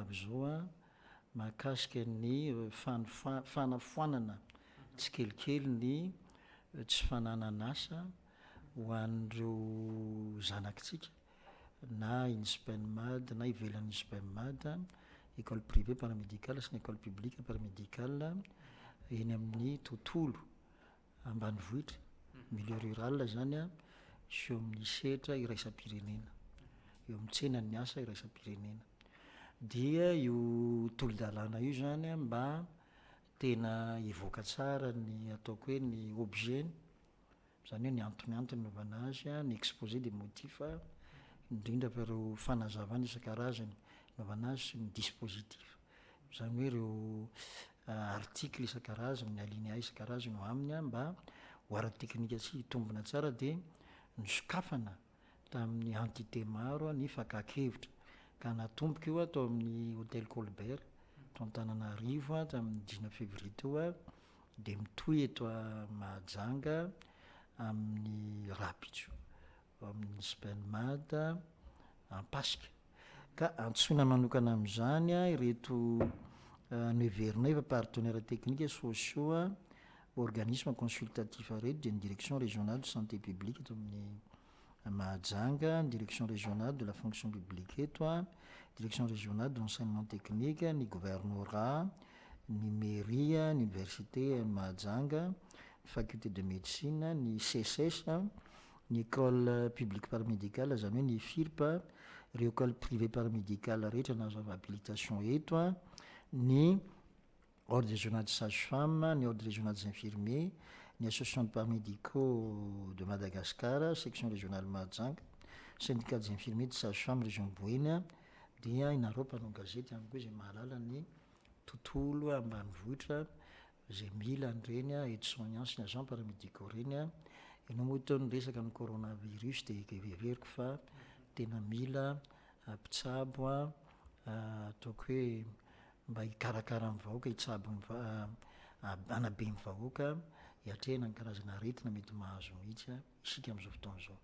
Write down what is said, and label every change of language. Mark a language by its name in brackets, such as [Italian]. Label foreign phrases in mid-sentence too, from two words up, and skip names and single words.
[Malagasy] avy zao mahakasika ny fanafoanana tsikelikely ny tsy fananana asa ho an'ireo zanakitsika na ISPN-MAD na ivelan'ny ISPN-MAD, [French] école privée paramédicale [Malagasy] sy ny [French] école publique paramédicale [Malagasy] eny amin'ny tontolo ambanivohitra [French] milieu rural [Malagasy] zany sy eo amin'ny sehatra iraisam-pirenena, eo amin'ny tsenan'ny asa iraisam-pirenena. Dia io tolo-dalàna io zany mba tena hivoaka tsara ny ataoko hoe ny objet, zany hoe ny antony novana azy, ny [French] exposé des motifs [Malagasy] indrindra fa ireo fanazavana isan-karazany novana azy sy ny dispositif, zany hoe ireo article isan-karazany, ny alinéa isan-karazany ho aminy mba ho ara-teknika tsy hitombona tsara dia nisokafana tamin'ny entité maro ny fakakevitra ka natomboka io atao amin'ny hôtel Colbert to Antananarivo tamin'ny 19 février teo dia mitohy eto Mahajanga amin'ny Rapitso amin'ny ISPN-MAD Ampasika. Ka antsoina manokana amin'izany ireto neverinay fa [French] partenaires techniques sociaux, organisme consultatif [Malagasy] reto dia ny [French] direction régionale de santé publique [Malagasy] eto amin'ny Mahajanga, [French] direction régionale de la fonction publique eto direction régionale de l'enseignement technique, ny gouvernorat, ny mairie, ny université Mahajanga, faculté de médecine, ny CSS, ny école publique paramédicale, [Malagasy] zany hoe ny [French] FIRP, ireo école privé paramédicale rehetra nazo habilitation eto a, ny ordre régional de sage-femme, ny ordre régional des infirmiers, ny association de paramédicaux de Madagascar, section régionale [Malagasy] Mahajanga, [French] syndicat des infirmiers de sage-femme région Boeny, [Malagasy] dia inareo mpanao gazety amiko hoe zay mahalala ny tontolo ambanivohitra zay mila an'ireny aides-soignants sy ny [French] agents paramédicaux [Malagasy] reny ianao moa tao niresaka amin'ny coronavirus dia veveriko fa tena mila mpitsabo ataoko hoe mba hikarakara amin'ny vahoaka hitsabo anabe ny vahoaka hiatrehana ny karazana aretina mety mahazo mihitsy isika amin'izao fotoana izao.